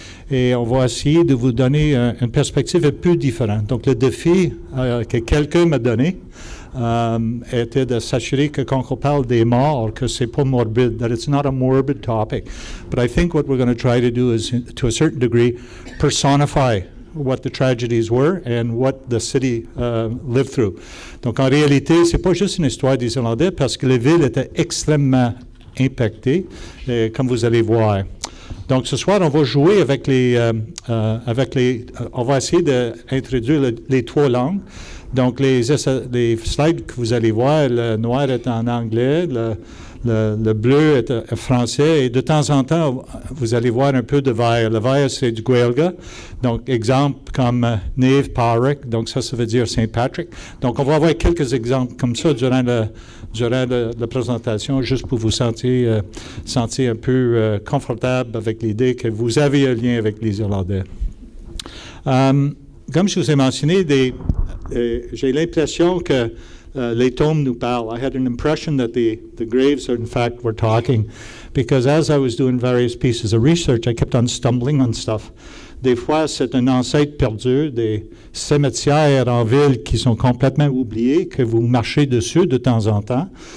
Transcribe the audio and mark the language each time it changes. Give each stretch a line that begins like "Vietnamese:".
French: Et on va essayer de vous donner une perspective un peu différente. Donc, le défi que quelqu'un m'a donné était de s'assurer que quand on parle des morts, que c'est pas morbide,
English: that it's not a morbid topic. But I think what we're going to try to do is, to a certain degree, personify what the tragedies were and what the city lived through.
French: Donc, en réalité, c'est pas juste une histoire des Irlandais parce que les villes étaient extrêmement impactées, comme vous allez voir. Donc, ce soir, on va jouer avec on va essayer d'introduire les trois langues. Donc, les slides que vous allez voir, le noir est en anglais, le bleu est français, et de temps en temps, vous allez voir un peu de vert. Le vert, c'est du Gaeilge. Donc, exemple comme Niamh Pádraig, donc ça veut dire Saint-Patrick. Donc, on va avoir quelques exemples comme ça durant la présentation, juste pour vous sentir un peu confortable avec l'idée que vous avez un lien avec les Irlandais. Comme je vous ai mentionné, j'ai l'impression que les tombes nous parlent.
English: I had an impression that the graves, in fact, were talking, because as I was doing various pieces of research, I kept on stumbling on stuff.
French: Des fois, c'est un ancêtre perdu, des cimetières en ville qui sont complètement oubliés, que vous marchez dessus de temps en temps.